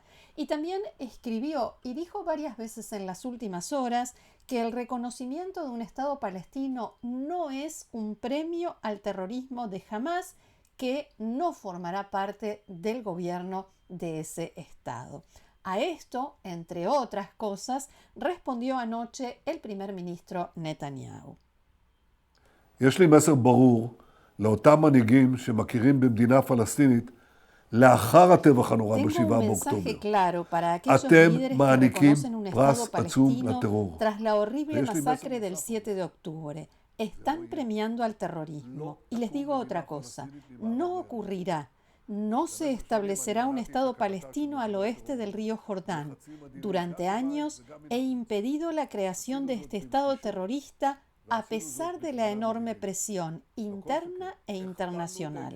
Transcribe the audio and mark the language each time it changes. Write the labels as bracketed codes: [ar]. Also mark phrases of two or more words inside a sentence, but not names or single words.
[es] Y también escribió y dijo varias veces en las últimas horas que el reconocimiento de un Estado palestino no es un premio al terrorismo de Hamás, que no formará parte del gobierno de ese Estado. A esto, entre otras cosas, respondió anoche el primer ministro Netanyahu. [he] יש לי מסר ברור לאותם מנהיגים שמכירים במדינה פלסטינית לאחר הטבח הנורא ב-7 באוקטובר. אתם מעניקים פרס עצום לטרור. [es] Tras la horrible masacre del 7 de octubre, están premiando al terrorismo. Y les digo otra cosa, no ocurrirá. No se establecerá un Estado palestino al oeste del río Jordán. Durante años he impedido la creación de este Estado terrorista a pesar de la enorme presión interna e internacional.